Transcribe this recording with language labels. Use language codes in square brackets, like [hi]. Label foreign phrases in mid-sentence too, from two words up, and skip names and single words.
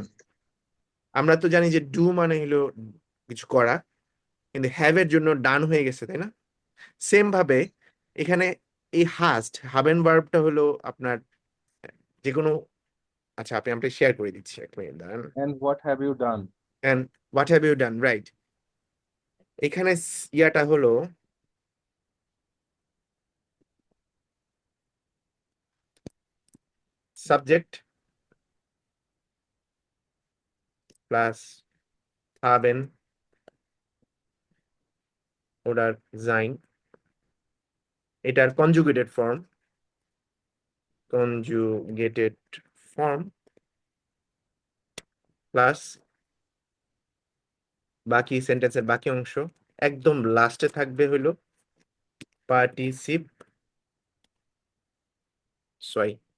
[bn] আমরা তো জানি যে ডু মানে হলো কিছু করা, কিন্তু হ্যাভ এর জন্য ডান হয়ে গেছে, তাই না? সেম ভাবে এখানে এই [de] hast haben [bn] ভার্বটা হলো আপনার যে কোনো, আচ্ছা আপনি আপনি শেয়ার করে দিচ্ছি, এক মিনিট দাঁড়ান। [en] And what have you done? and what have you done, right. [bn] এখানে ইয়াটা হলো সাবজেক্ট প্লাস [de] haben oder sein, [bn] এটার [en] conjugated form, conjugated form [bn] প্লাস বাকি সেন্টেন্সের বাকি অংশ, একদম লাস্টে থাকবে হলো পার্টিসিপ সরি।